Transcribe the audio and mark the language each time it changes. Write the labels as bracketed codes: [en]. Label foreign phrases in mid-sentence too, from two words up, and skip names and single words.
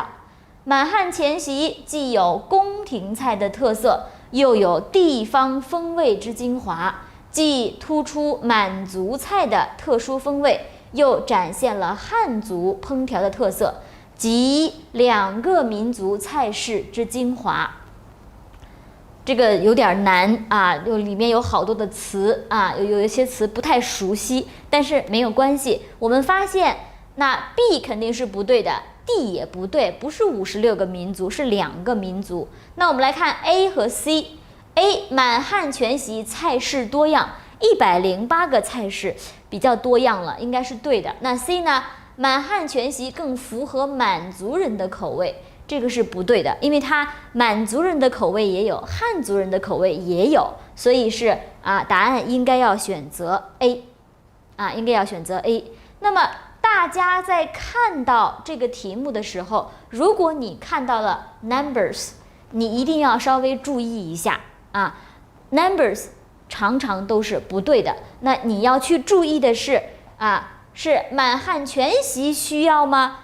[zh] 滿漢全席既有宮廷菜的特色，又有地方風味之精華，既突出滿族菜的特殊風味，又展現了漢族烹調的特色，集2個民族菜式之精華。這個有點難啊，裡面有好多的詞啊，有一些詞不太熟悉，但是沒有關係。我們發現那 B 肯定是不對的。D 也不對，不是56個民族，是2個民族。那我們來看 A 和 C。A 滿漢全席菜式多樣，108個菜式比較多樣了，應該是對的。那 C 呢？滿漢全席更符合滿族人的口味， 這個是不對的，因為它滿族人的口味也有，漢族人的口味也有，所以是答案應該要選擇 A， 應該要選擇 A。那麼大家在看到這個題目的時候，如果你看到了 numbers， 你一定要稍微注意一下numbers 常常都是不对的。那你要去注意的是是满汉全席需要嗎？